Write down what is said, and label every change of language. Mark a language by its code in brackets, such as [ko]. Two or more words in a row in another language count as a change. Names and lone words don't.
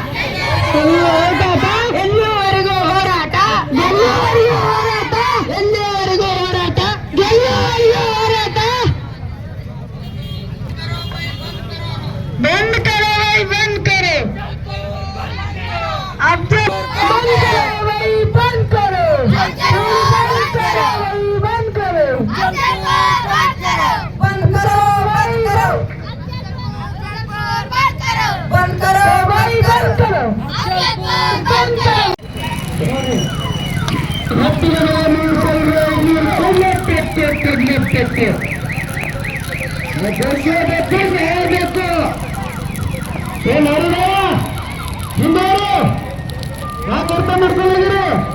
[kn] ಎಲ್ಲಿವರೆಗೂ ಹೋರಾಟ, ಎಲ್ಲಿವರೆಗೂ ಹೋರಾಟ, ಗೆಲ್ಲುವರೆಗೂ ಹೋರಾಟ. [hi] बंद करो वही बंद करो, अब बंद करो वही बंद करो, बंद करो वही बंद करो, बंद करो वही करो, बंद करो वही बंद करो, बंद करो. [kn] ಯಾಕೆ ಅರ್ಥ ಮಾಡ್ಕೊಂಡಿದ್ದೀರಿ?